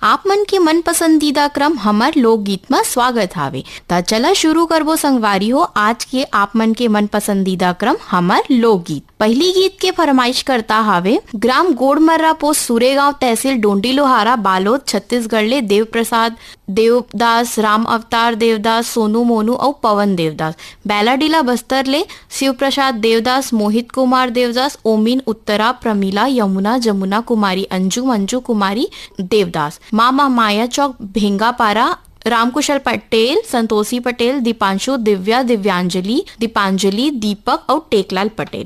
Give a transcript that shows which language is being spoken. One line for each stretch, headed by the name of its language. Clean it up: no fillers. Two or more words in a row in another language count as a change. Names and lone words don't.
Chhattisgarhi: मन के मन पसंदीदा क्रम हमार लोकगीत में स्वागत हावे। ता चला शुरू करबो संगवारी हो आज के आप मन के मन पसंदीदा क्रम हमार लोकगीत। पहली गीत के फरमाइश करता हावे ग्राम गोड़मर्रा पोस्ट सूरेगांव तहसील डोंडी लोहारा बालोद छत्तीसगढ़ ले देव प्रसाद देवदास, राम अवतार देवदास, सोनू मोनू और पवन देवदास। बैलाडीला बस्तर ले शिव प्रसाद देवदास, मोहित कुमार देवदास, ओमिन उत्तरा, प्रमीला, यमुना, जमुना कुमारी, अंजू, मंजू कुमारी देवदास। मामा माया चौक भेंगापारा रामकुशल पटेल, संतोषी पटेल, दीपांशु, दिव्या, दिव्यांजलि, दीपांजलि, दीपक और टेकलाल पटेल।